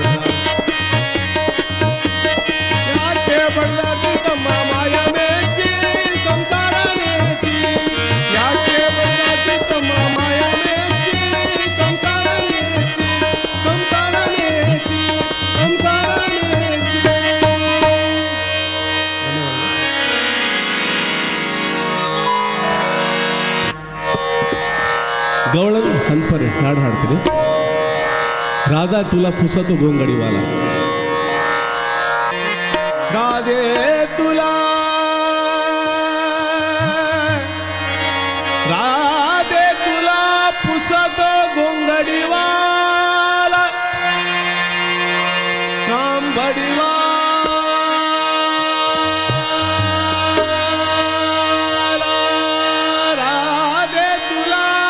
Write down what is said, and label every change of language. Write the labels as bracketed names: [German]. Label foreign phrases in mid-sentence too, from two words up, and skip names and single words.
[Kannada] ಬಡದಾಡ್ತಿ ತಮ್ಮ ಮಾಯ ಮೆಚ್ಚಿ ಸಂಸಾರ ಮೆಚ್ಚಿ ಯಾಕೆ ಬಡದಾಡ್ತಿ ತಮ್ಮ ಮಾಯ ಮೆಚ್ಚಿ ಸಂಸಾರ ಮೆಚ್ಚಿ ಸಂಸಾರ ಮೆಚ್ಚಿ ಸಂಸಾರ ಮೆಚ್ಚಿ [Marathi] गवळण संतपरे हाड हाडತೀನಿ राधा तुला पुसतो गोंगडीवाला राधे तुला पुसतो गोंगडीवाला कांबडीवाला राधे तुला